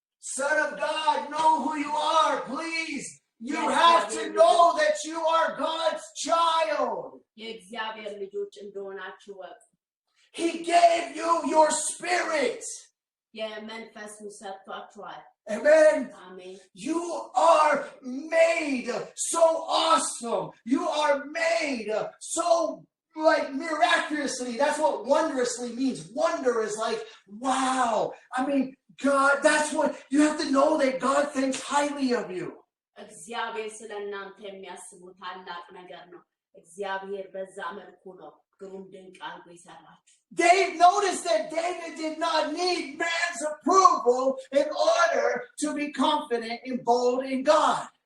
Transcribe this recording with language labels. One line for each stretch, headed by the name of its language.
English: Son of God, know who you are, please. You have to know that you are God's child.
Amharic: የእግዚአብሔር ልጆች እንደሆናችሁ ወቁ
English: He gave you your spirit.
Amharic: የመንፈሱ ሰጥቷችኋል
English: Amen.
Amharic: አሜን
English: You are made so awesome. You are made so like miraculously. That's what wondrously means. Wonder is like, wow. I mean, God, that's what you have to know that God thinks highly of you.
Amharic: እግዚአብሔር ስለእናንተ የሚያስበው ታላቅ ነገር ነው እግዚአብሔር በዛ መልኩ ነው ግሩም ድንቅ አድርጎ ይሰራችሁ
English: Dave noticed that David did not need man's approval in order to be confident and bold in God.